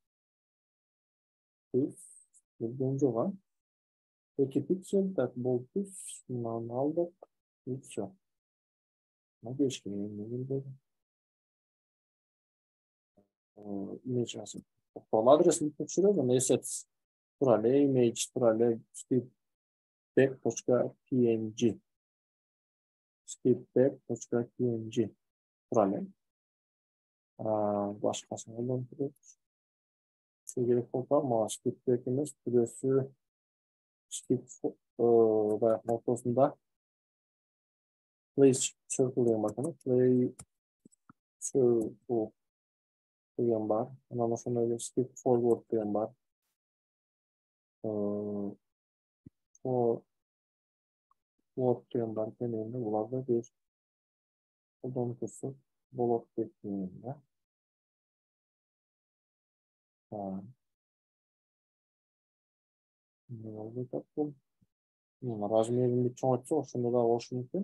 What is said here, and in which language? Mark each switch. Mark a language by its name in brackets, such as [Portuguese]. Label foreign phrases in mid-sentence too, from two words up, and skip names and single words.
[Kyrgyz] Түз келген жок, 2 пиксель, так, бул түз, мынаны алдык. [Russian] И все. [Kyrgyz] Мына келиш керек, эмне келбейди? Image жазып. Бул адресин түшүрөм, assets тура эле, image тура эле, skipback.png. skipback.png тура эле. Башкасын колдонуп турат. Керек болсо, мага skipback эмес, түзөсү skip баягы ортосунда [English] play circle [Kyrgyz] деген бар экен. [English] Play circle [Kyrgyz] деген бар. Анан ошондой эле [English] skip forward [Kyrgyz] деген бар. Forward деген бар экен. Эми буларды бир колдонуп көрсөк болот деп ойлойм да. Размерин чоңойтсок, ошондо да болушу мүмкүн.